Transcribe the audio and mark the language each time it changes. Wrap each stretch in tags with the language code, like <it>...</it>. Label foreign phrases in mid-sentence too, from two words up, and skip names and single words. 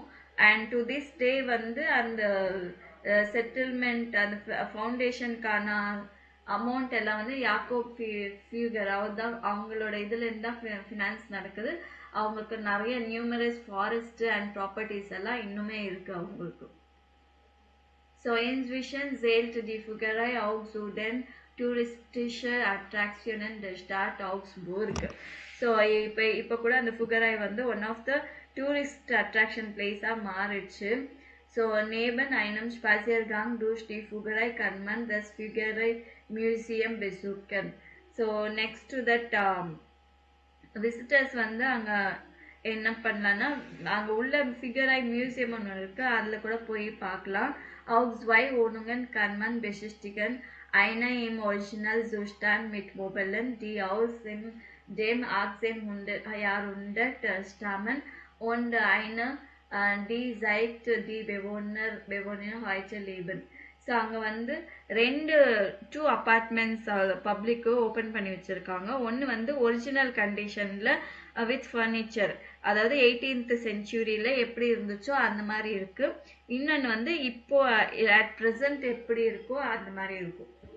<en>and to this day</en> <ta>வந்து அந்த செட்டில்மெண்ட் அந்த ஃபவுண்டேஷனுக்கான அமௌண்ட் எல்லாம் வந்து யாக்கோப் ஃபியூகர் அவர் தான் அவங்களோட இதுலேருந்து தான் ஃபினான்ஸ் நடக்குது. அவங்களுக்கு நிறைய</ta> <en>numerous forest and properties</en> <ta>எல்லாம் இன்னுமே இருக்குது அவங்களுக்கு.</ta> <de>ஸோ inzwischen zählt die Fuggerei auch zu den touristische Attraktionen der Stadt Augsburg.</de> <ta>ஸோ இப்போ கூட அந்த ஃபுகரை வந்து</ta> <en>one of the tourist attraction</en> <ta>பிளேஸாக மாறிடுச்சு.</ta> <de>ஸோ neben einem Spaziergang durch die Fuggerei kann man das Fuggerei Museum besuchen.</de> <ta>ஸோ</ta> <en>next to that visitors</en> <ta>வந்து அங்கே என்ன பண்ணலான்னா அங்கே உள்ள ஃபிகரை மியூசியம் ஒன்று இருக்குது, அதில் கூட போய் பார்க்கலாம்.</ta> <de>Auch 2 Wohnungen kann man besichtigen. Eine im Originalzustand mit Möbeln, die aus dem 1800 Jahrhundert stammen, und eine, die seit die Bewohner heute leben.</de> <ta>ஸோ அங்கே வந்து 2 அப்பார்ட்மெண்ட்ஸ் பப்ளிக்கு ஓப்பன் பண்ணி வச்சுருக்காங்க. ஒன்று வந்து ஒரிஜினல் கண்டிஷனில்</ta> <en>with furniture,</en> <ta>அதாவது 18th centuryல எப்படி இருந்துச்சோ அந்த மாதிரி இருக்குது. இன்னொன்று வந்து இப்போ</ta> <en>at present</en> <ta>எப்படி இருக்கோ அந்த மாதிரி இருக்கும்.</ta>